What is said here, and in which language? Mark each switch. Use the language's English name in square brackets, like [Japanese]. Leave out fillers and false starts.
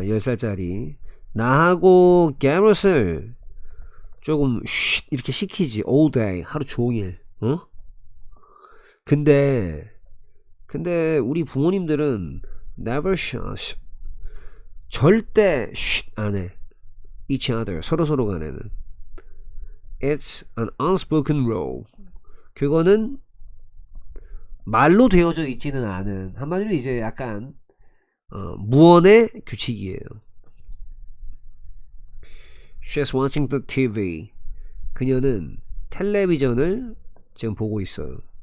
[Korean] 10살짜리 나하고 게럿을 조금 쉿 이렇게 시키지 [English] all day [Korean] 하루 종일. 근데 우리 부모님들은 [English] never shut [Korean] 절대 쉿 안해. [English] each other [Korean] 서로 간에는 [English] it's an unspoken rule. [Korean] 그거는 말로 되어져 있지는 않은 한마디로 이제 약간 무언의 규칙이에요. [English] She's watching the TV. [Korean] 그녀는 텔레비전을 지금 보고 있어요.